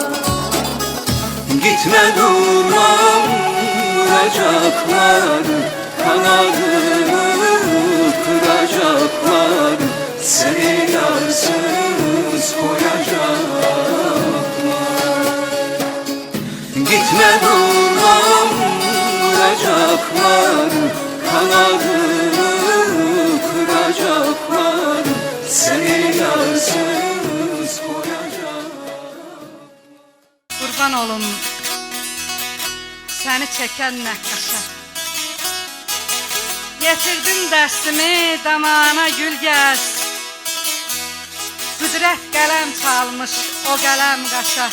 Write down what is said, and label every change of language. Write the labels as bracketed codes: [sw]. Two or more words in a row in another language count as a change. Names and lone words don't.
[tr] Gitme durnam vuracaklar, kanadını kıracaklar, seni yarsız koyacaklar. Gitme durnam vuracaklar, kanadını kıracaklar, seni yarsız koyacaklar. [az] Qurban olum səni çəkən nəqqaşa. Getirdim dərsimi damağına gül gəz. Qüdrət qələm çalmış o qələm qaşa.